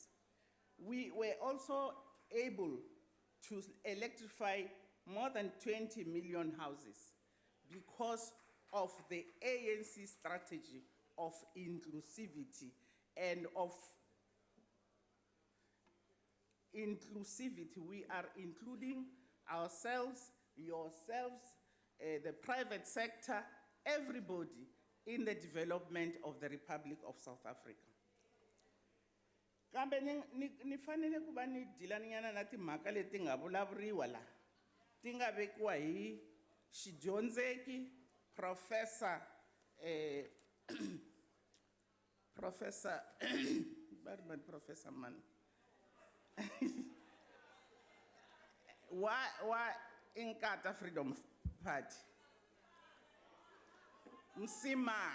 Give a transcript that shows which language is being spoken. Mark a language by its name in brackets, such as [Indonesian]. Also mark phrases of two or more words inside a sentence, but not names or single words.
[English] We were also able to electrify more than 20 million houses because of the ANC strategy of inclusivity and of inclusivity. We are including ourselves, yourselves, the private sector, everybody in the development of the Republic of South Africa. [Tsonga] Kambe ni fanele ku va ni dilaninyana na timhaka leti nga vulavuriwa la ti nga vekiwa hi xidyondzeki Professor Professor Professor man wa Inkatha Freedom Party Msima.